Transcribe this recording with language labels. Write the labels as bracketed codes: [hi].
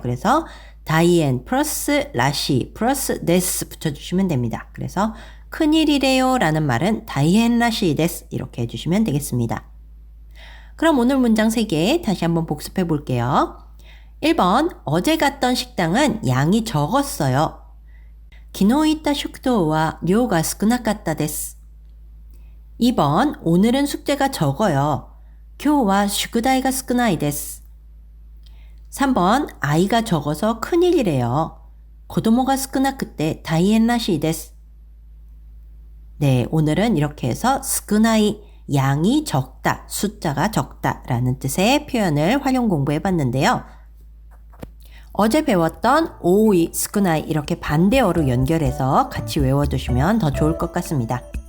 [ko] 그래서 다이엔 플러스 라시 플러스 데스 붙여주시면 됩니다. 그래서 큰일이래요 라는 말은 다이엔 라시 데스 이렇게 해주시면 되겠습니다. 그럼 오늘 문장 3개 다시 한번 복습해 볼게요. 1번, 어제 갔던 식당은 양이 적었어요. [ja] 昨日行った食堂は量が少なかったです。 [ko] 2번, 오늘은 숙제가 적어요. [ja] 今日は宿題が少ないです。 [ko] 3번, 아이가 적어서 큰일이래요. [ja] 子供が少なくて大変らしいです。 [ko] 네, 오늘은 이렇게 해서 스쿠나이, 양이 적다, 숫자가 적다 라는 뜻의 표현을 활용 공부해 봤는데요. 어제 배웠던 오이, 스쿠나이 이렇게 반대어로 연결해서 같이 외워두시면 더 좋을 것 같습니다.